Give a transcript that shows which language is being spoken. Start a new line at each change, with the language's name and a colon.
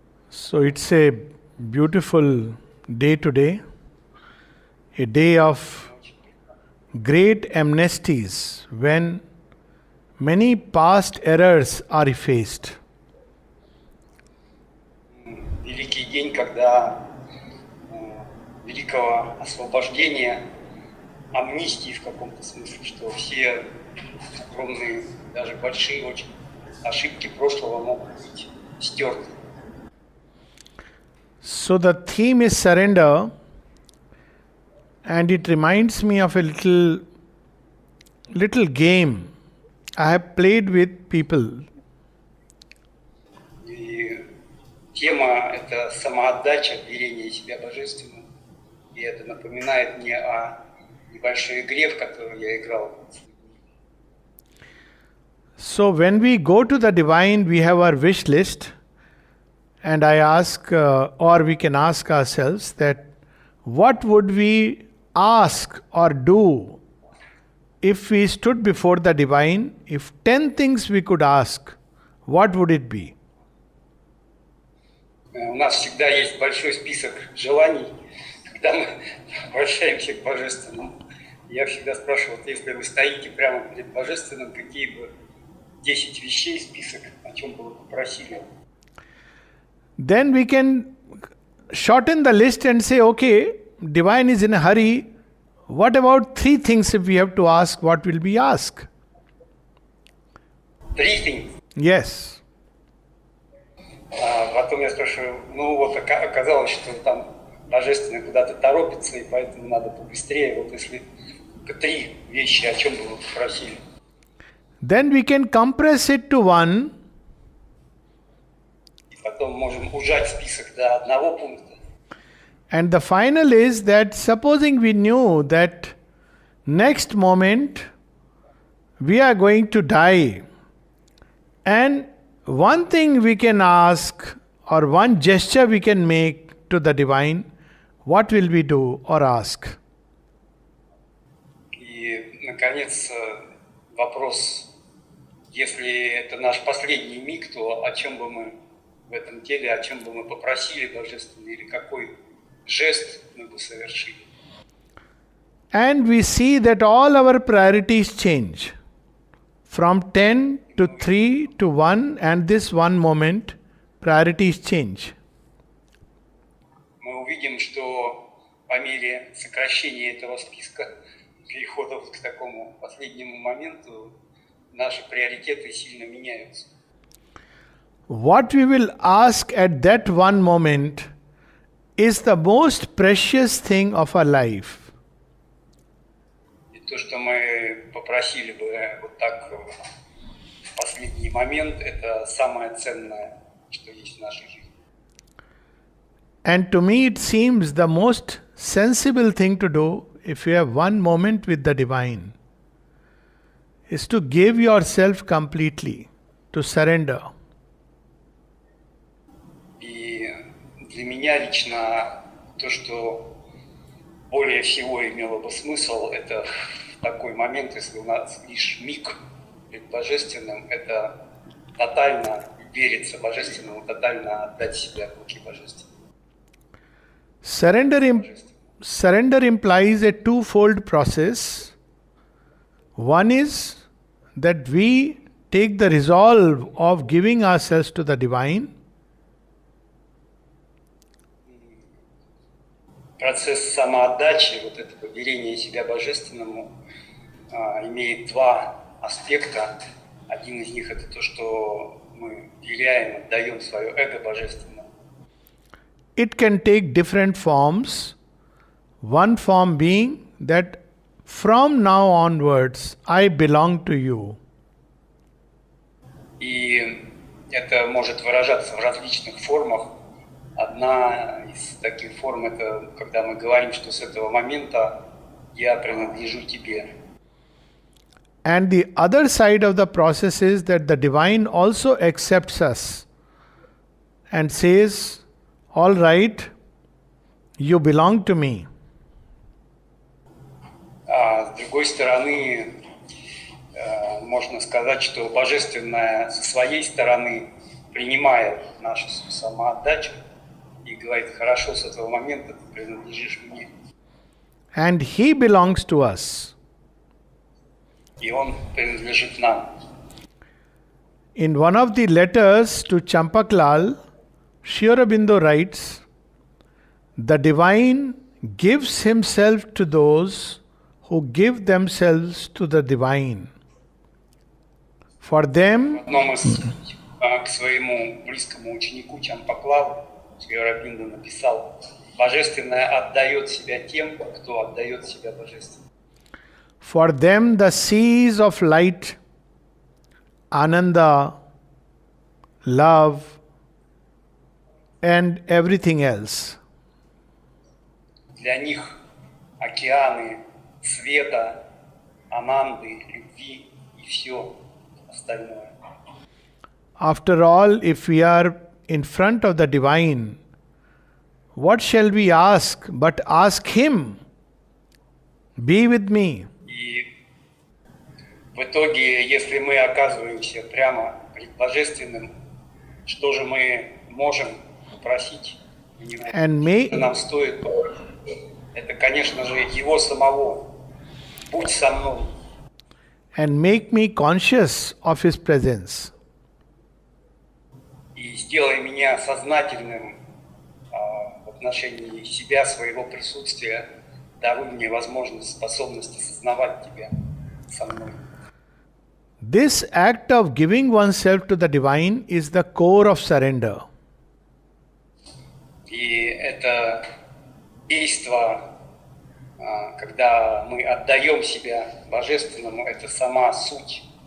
English: So it's a beautiful day today, a day of great amnesties when many past errors are effaced.
Russian: Великий день, когда великого освобождения, амнистии в каком-то смысле, что все огромные, даже большие очень ошибки прошлого могут быть стерты.
English: So the theme is surrender, and it reminds me of a little game I have played with people.
Russian: И тема – это самоотдача, верение себя божественному. И это напоминает мне о небольшой игре, в которую я играл.
English: So when we go to the divine, we have our wish list, and I ask, or we can ask ourselves that what would we ask or do if we stood before the divine? If 10 things we could ask, what would it be?
Russian: У нас всегда есть большой список желаний, когда мы обращаемся к Божественному. Я всегда спрашиваю, вот если вы стоите прямо перед Божественным, какие бы 10 вещей, список, о чем бы вы попросили?
English: Then we can shorten the list and say, okay, divine is in a hurry. What about 3 things if we have to ask, what will we ask? 3 things. Yes.
Russian: Потом я спрашиваю, вот оказалось, что там Божественный куда-то торопится, и поэтому надо побыстрее. Вот если 3 вещи, о чем бы вы попросили?
English: Then we can compress it to 1.
Russian: И потом можем ужать список до 1 пункта.
English: And the final is that supposing we knew that next moment we are going to die, and one thing we can ask or one gesture we can make to the divine, what will we do or ask?
Russian: И, наконец, вопрос, если это наш последний миг, то о чем бы мы в этом теле, о чем бы мы попросили Божественный, или какой жест мы бы совершили?
English: And we see that all our priorities change from 10 to 3 to 1, and this one moment, priorities change.
Russian: Мы увидим, что по мере сокращения этого списка, перехода к такому последнему моменту, наши приоритеты сильно меняются.
English: What we will ask at that one moment is the most precious thing of our life.
Russian: И то, что мы попросили бы вот так в последний момент, это самое ценное, что есть в нашей жизни.
English: And to me it seems the most sensible thing to do if you have one moment with the divine is to give yourself completely, to surrender.
Russian: И для меня лично то, что более всего имело бы смысл, это в такой момент, если у нас лишь миг перед Божественным, это тотально вериться Божественному, тотально отдать себя в руки Божественному.
English: Surrender implies a twofold process. One is that we take the resolve of giving ourselves to the divine.
Russian: Процесс самоотдачи, вот этого верения себя Божественному, имеет 2 аспекта. Один из них это то, что мы веряем, отдаем свое эго Божественному.
English: It can take different forms. One form being that from now onwards I belong to you.
Russian: И это может выражаться в различных формах. Одна из таких форм это когда мы говорим, что с этого момента я принадлежу тебе.
English: And the other side of the process is that the divine also accepts us and says, all right, you belong to me.
Russian: А с другой стороны, можно сказать, что Божественное со своей стороны принимает нашу самоотдачу и говорит: хорошо, с этого момента ты принадлежишь мне.
English: And He belongs to us.
Russian: И Он принадлежит нам.
English: In one of the letters to Champaklal, Sri Aurobindo writes, the divine gives himself to those who give themselves to the divine. For
Russian: В
English: them,
Russian: одном из к своему близкому ученику Чампаклаву Шри Ауробиндо написал: Божественное отдает себя тем, кто отдает себя Божественному.
English: for them the seas of light, ananda, love, and everything else
Russian: Для них океаны света, ананды, любви и все остальное.
English: After all, if we are in front of the divine, what shall we ask but ask Him, be with me?
Russian: И в итоге, если мы оказываемся прямо перед Божественным, что же мы можем попросить у Него?
English: And may,
Russian: Что нам стоит попросить? Это, конечно же, Его самого. Будь со мной.
English: and make me conscious of His presence.
Russian: И сделай меня сознательным в отношении себя, своего присутствия. Даруй мне возможность, способность осознавать Тебя со мной.
English: This act of giving oneself to the divine is the core of surrender.
Russian: И это действо, когда мы отдаем себя Божественному, это сама суть